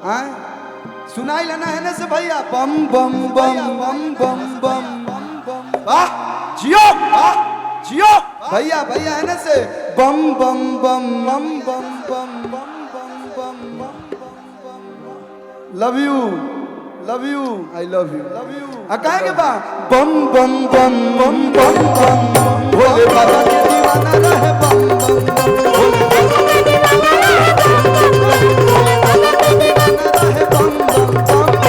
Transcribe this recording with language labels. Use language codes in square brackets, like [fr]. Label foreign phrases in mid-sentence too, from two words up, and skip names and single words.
[bho] आए सुनाई लेना है ना से भैया बम बम बम बम बम बम। वाह जियो, वाह जियो भैया। भैया है ना से बम बम बम बम बम बम बम बम बम। [en] Love you, love you, I love you, love you. [bho] कहेंगे बा बम बम बम बम बम बम। भोले बाबा के दीवाना रहे बम बम बम। भोले बाबा के दीवाना रहे बम बम बम। भोले बाबा के दीवाना रहे बम बम बम।